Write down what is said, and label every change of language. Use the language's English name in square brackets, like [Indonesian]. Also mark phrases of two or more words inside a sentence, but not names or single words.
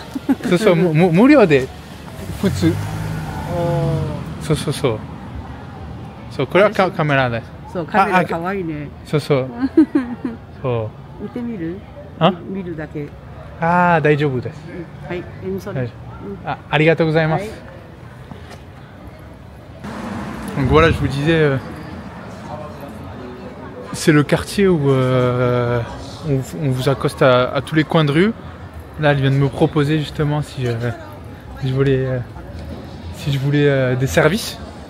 [Japanese] そうそう無料で普通。そうそうそう。そうこれはカメラです。そうカメラ可愛いね。そうそう。そう。見てみる？見るだけ。ああ大丈夫です。はい。ありがとうございます。 [French] Donc voilà, je vous disais, c'est le quartier où on vous accoste à tous les coins de rue. Là, elle vient de me proposer justement si je voulais des services.